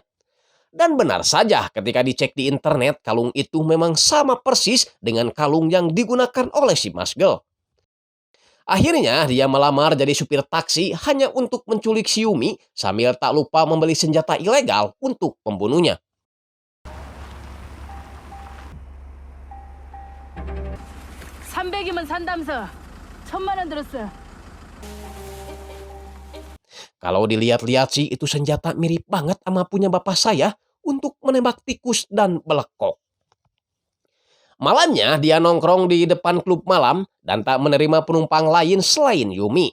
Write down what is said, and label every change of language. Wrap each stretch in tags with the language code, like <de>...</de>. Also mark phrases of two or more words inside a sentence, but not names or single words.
<id>Dan benar saja ketika dicek di internet, kalung itu memang sama persis dengan kalung yang digunakan oleh si Mas Girl. Akhirnya dia melamar jadi supir taksi hanya untuk menculik si Yumi sambil tak lupa membeli senjata ilegal untuk membunuhnya.</id> <ko>(300이면) 산다면서 1,000만 원 들었어.</ko> <id>Kalau dilihat-lihat sih itu senjata mirip banget sama punya bapak saya untuk menembak tikus dan belekok. Malamnya dia nongkrong di depan klub malam dan tak menerima penumpang lain selain Yumi.</id>